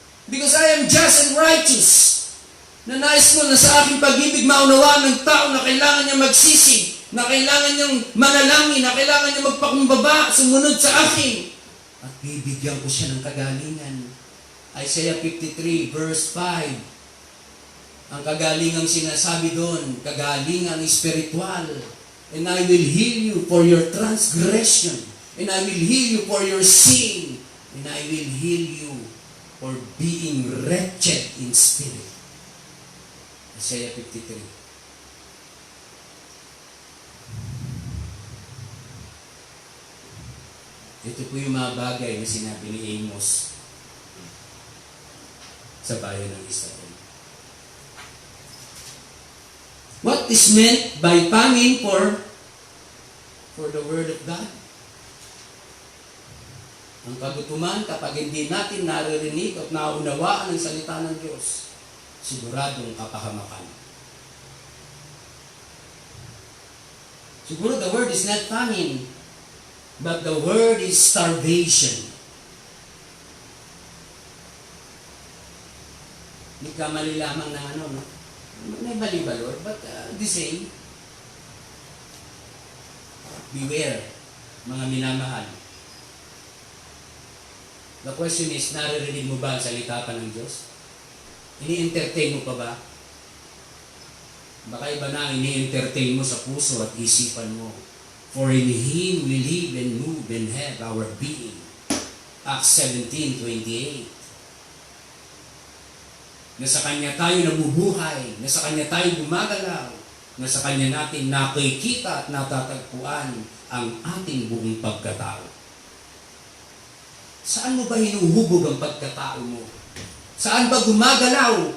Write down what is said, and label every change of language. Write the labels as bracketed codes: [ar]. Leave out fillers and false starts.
[en] Because I am just and righteous. [tl] Na nais ko na sa aking pag-ibig maunawaan ng tao na kailangan niya magsisi, na kailangan niyang manalangin, na kailangan niya magpakumbaba, sumunod sa akin. At bibigyan ko siya ng kagalingan. [en] Isaiah 53 verse 5. [tl] Ang kagalingang sinasabi doon, kagalingang espiritual. [en] And I will heal you for your transgression. And I will heal you for your sin. And I will heal you for being wretched in spirit. Isaiah 53. [tl] Ito po yung mga bagay na sinabi ni Amos sa bayan ng Israel. [en] What is meant by famine for the Word of God? [tl] Ang kagutuman kapag hindi natin naririnig at naunawaan ang salita ng Diyos, siguradong kapahamakan. [en] Siguro the word is not famine. But the word is starvation. [tl] Hindi ka mali lamang ng ano, no? May balibalor, but the same. Beware, mga minamahal. [en] The question is, [tl] naririnig mo ba ang salita pa ng Diyos? Ini-entertain mo pa ba? Baka iba na ini-entertain mo sa puso at isipan mo. [en] For in Him we live and move and have our being. Acts 17:28. [tl] Na sa Kanya tayo nabubuhay, na sa Kanya tayo gumagalaw, na sa Kanya natin nakikita at natatagpuan ang ating buong pagkatao. Saan mo ba hinuhubog ang pagkatao mo? Saan ba gumagalaw?